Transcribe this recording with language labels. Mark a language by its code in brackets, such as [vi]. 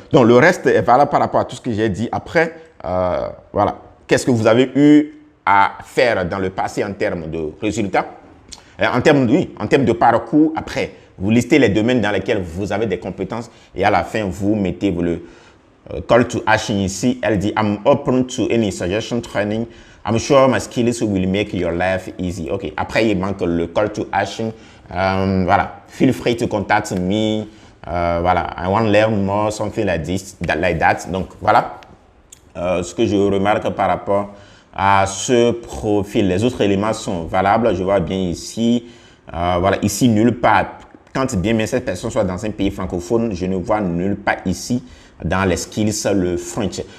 [fr] Donc, le reste est valable par rapport à tout ce que j'ai dit après. Voilà. Qu'est-ce que vous avez eu à faire dans le passé en termes de résultats? En termes de parcours, après, vous listez les domaines dans lesquels vous avez des compétences et à la fin, vous mettez le call to action ici. Elle dit, [en] I'm open to any suggestion training. I'm sure my skills will make your life easy. OK. [fr] Après, il manque le call to action. Voilà. [en] Feel free to contact me. Voilà. I want to learn more, something like this, like that. [fr] Donc, voilà. Ce que je remarque par rapport à ce profil. Les autres éléments sont valables. Je vois bien ici. Voilà. Ici, nulle part. Quand bien même cette personne soit dans un pays francophone, je ne vois nulle part ici dans les skills le French.